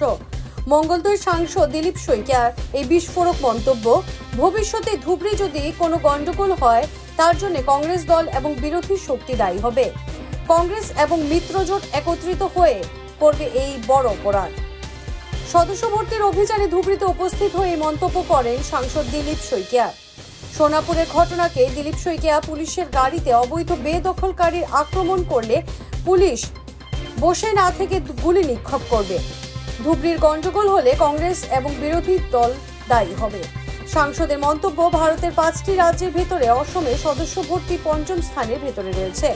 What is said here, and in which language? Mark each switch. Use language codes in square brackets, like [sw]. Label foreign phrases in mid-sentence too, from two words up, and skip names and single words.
[bn] মঙ্গলদৈ সাংসদ দিলীপ শইকীয়ার এই বিস্ফোরক মন্তব্য। ভবিষ্যতে ধুবড়ী যদি কোনো গন্ডগোল হয় তার জন্য কংগ্রেস দল এবং বিরোধী শক্তি দায়ী হবে। কংগ্রেস এবং মিত্রজোট একত্রিত হয়ে করবে এই বড় অপরাধ। সদস্য ভর্তির অভিযানে ধুবড়ীতে উপস্থিত হয়ে মন্তব্য করেন সাংসদ দিলীপ শইকীয়া। সোনাপুরের ঘটনাকে দিলীপ শইকীয়া পুলিশের গাড়িতে অবৈধ বেদখলকারীর আক্রমণ করলে পুলিশ বসে না থেকে গুলি নিক্ষেপ করবে। ধুবড়ীর গন্ডগোল হলে কংগ্রেস এবং বিরোধী দল দায়ী হবে। সাংসদের মন্তব্য, ভারতের 5টি রাজ্যের ভেতরে অসমে সদস্য ভর্তি 5ম স্থানের ভেতরে রয়েছে।